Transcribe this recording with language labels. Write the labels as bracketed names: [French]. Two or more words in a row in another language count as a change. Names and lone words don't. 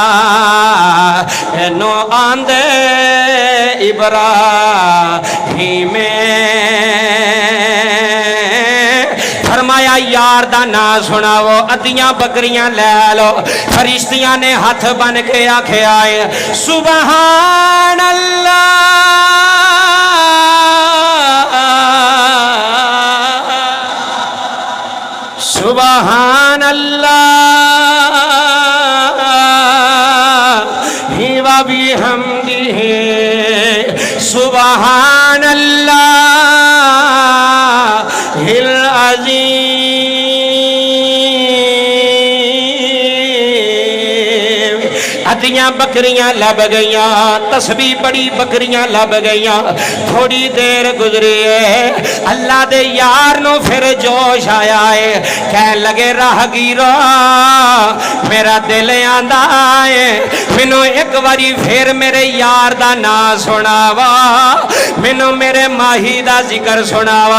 [Punjabi] نو آندے ابراہیم فرمایا یار دا نام سناوو، ادھیاں بکریاں لے لو. فرشتیاں نے ہتھ بن کے آکھیا ہے [Arabic] سبحان الله سبحان الله وبحمده سبحان الله العظيم. [Punjabi] ادھیاں بکریاں لب گئیاں، تسبیح بڑی بکریاں لب گئیاں. تھوڑی دیر گزری ہے، اللہ دے یار نو پھر جوش آیا ہے. کہ لگے راہگیرا میرا دل آندا ہے، مینوں ایک باری پھر میرے یار دا نام سناوا، مینوں میرے ماہی دا ذکر سناوا.